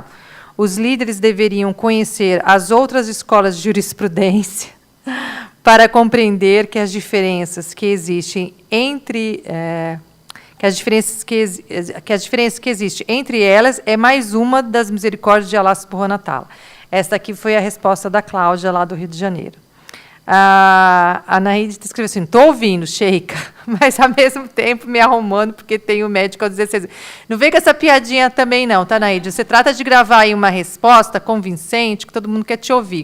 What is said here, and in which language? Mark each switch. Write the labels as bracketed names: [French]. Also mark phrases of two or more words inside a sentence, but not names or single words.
[Portuguese] Os líderes deveriam conhecer as outras escolas de jurisprudência para compreender que as diferenças que existem entre que as diferenças que existem entre elas é mais uma das misericórdias de Allah [Arabic] سبحانه وتعالى. [Portuguese] Esta aqui foi a resposta da Cláudia, lá do Rio de Janeiro. A Naide escreveu assim: estou ouvindo, Sheikha, mas ao mesmo tempo me arrumando porque tenho médico aos 16 anos. Não vem com essa piadinha também não, tá, Naide? Você trata de gravar aí uma resposta convincente, que todo mundo quer te ouvir.